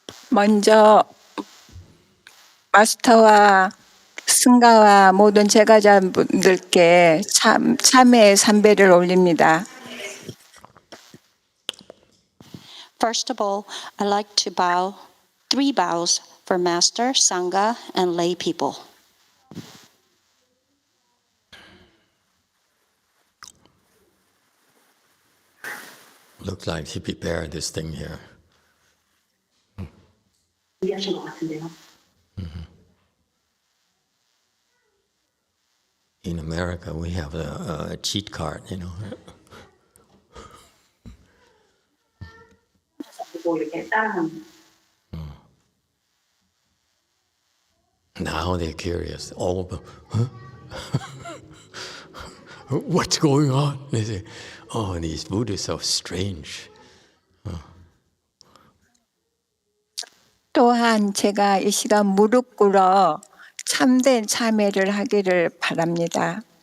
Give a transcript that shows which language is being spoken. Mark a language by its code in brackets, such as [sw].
[ko] 먼저 마스터와 승가와 모든 제가자분들께 참회의 삼배를 올립니다. [en] First of all, I'd like to bow 3 bows for Master, Sangha, and lay people. Looks like he prepared this thing here. In America, we have a cheat card, Now they're curious. What's going on? They say, oh, these Buddhists are strange. [ko] 또한 제가 이 시간 무릎 꿇어 참된 참회를 하기를 바랍니다.